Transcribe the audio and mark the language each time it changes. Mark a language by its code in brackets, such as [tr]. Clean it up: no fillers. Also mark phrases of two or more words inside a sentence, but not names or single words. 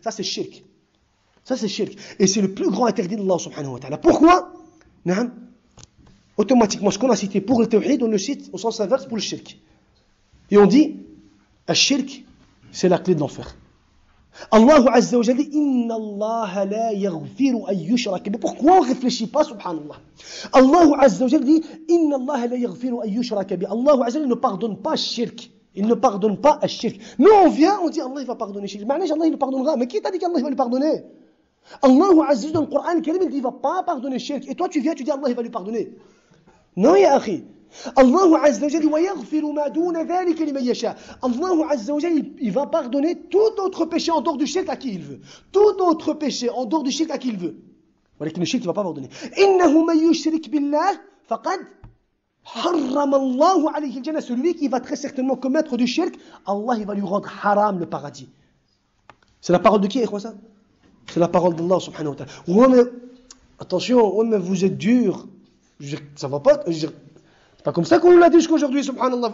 [fr] Ça, c'est shirk. Ça, c'est shirk. Et c'est le plus grand interdit d'Allah [ar] سبحانه وتعالى. [fr] Pourquoi? Automatiquement, ce qu'on a cité pour le tawhid, on le cite au sens inverse pour le shirk. Et on dit, le shirk, c'est la clé de l'enfer. [ar] الله عز وجل [fr] dit, [ar] إن الله لا يغفر أن يشرك. [fr] Mais pourquoi on ne réfléchit pas, subhanallah? [ar] الله عز وجل [fr] dit, [ar] إن الله لا يغفر أن يشرك. الله عز وجل [fr] ne pardonne pas le shirk. Il ne pardonne pas le shirk. Nous, on vient, on dit, Allah il va pardonner le shirk. Mais Allah il le pardonnera. Mais qui t'a dit qu'Allah va lui pardonner? [ar] الله عز وجل [fr] dans le Coran, il dit, il ne va pas pardonner le shirk. Et toi, tu viens, tu dis, Allah il va lui pardonner. Non, [ar] يا أخي. الله عز وجل ويغفر ما دون ذلك لمن يشاء. الله عز وجل, [fr] il va pardonner tout autre péché en dehors du shirk à qui il veut. Tout autre péché en dehors du shirk à qui il veut. Mais le shirk, il ne va pas pardonner. [ar] إنه من يشرك بالله فقد حرم الله عليه الجنة. [fr] Celui qui va très certainement commettre du shirk, Allah il va lui rendre haram le paradis. C'est la parole de qui, ça? C'est la parole d'Allah [ar] سبحانه وتعالى. [fr] Ouais, mais attention, ouais, mais vous êtes dur. Ça va pas. C'est pas comme ça qu'on nous l'a dit jusqu'aujourd'hui, subhanallah.